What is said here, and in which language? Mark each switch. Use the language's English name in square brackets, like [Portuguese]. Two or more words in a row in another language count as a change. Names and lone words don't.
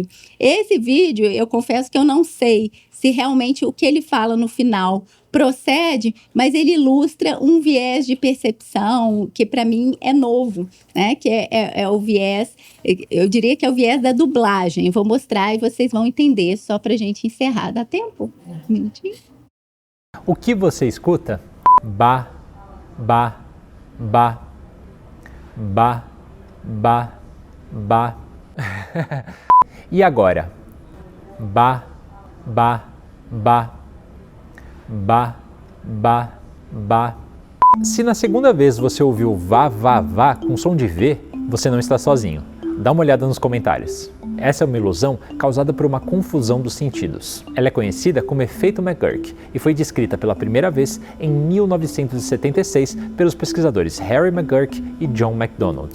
[Portuguese] Esse vídeo, eu confesso que eu não sei se realmente o que ele fala no final procede, mas ele ilustra um viés de percepção que para mim é novo, né? Que é o viés, eu diria que é o viés da dublagem. Eu vou mostrar e vocês vão entender, só para a gente encerrar. Dá tempo? Um minutinho. O que você escuta? Ba, ba, ba, ba, ba, ba. E agora? Ba, ba, ba, ba, ba, ba. Se na segunda vez você ouviu vá, vá, vá com som de V, você não está sozinho. Dá uma olhada nos comentários. Essa é uma ilusão causada por uma confusão dos sentidos. Ela é conhecida como efeito McGurk e foi descrita pela primeira vez em 1976 pelos pesquisadores Harry McGurk e John MacDonald.